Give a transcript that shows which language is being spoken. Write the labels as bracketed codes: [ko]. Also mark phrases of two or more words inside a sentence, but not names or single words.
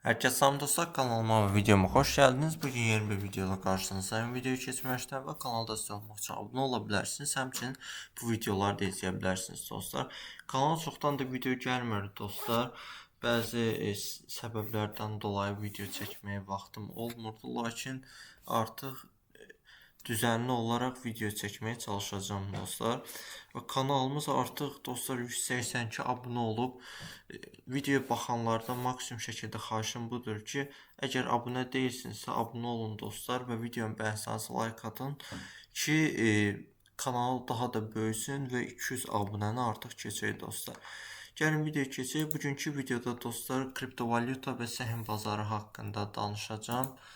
[tr] Herkese salam dostlar, kanalıma ve videoma hoş geldiniz. Bugün yeni bir videoyla karşınızdayım. [az] Videoyu keçməmişdən və kanalda size olmaq üçün abunə ola bilərsiniz. Həmçinin bu videoları da izləyə bilərsiniz dostlar. Kanala çoxdan da video gəlmir dostlar. Bəzi səbəblərdən dolayı video çəkməyə vaxtım olmurdu. [tr] Lakin artıq düzenli olarak video çekmeye çalışacağım dostlar. Ve kanalımız artık dostlar 182 abone olup [az] video baxanlardan maksimum şəkildə xahişim budur ki, əgər abunə deyilsinizsə abunə olun dostlar və videomu bəyənsəniz like atın ki kanal daha da böyüsün və 200 abunəni artıq keçək dostlar. Gəlin videoya keçək. Bugünkü videoda dostlar kriptovalyuta və səhm bazarı haqqında danışacağım.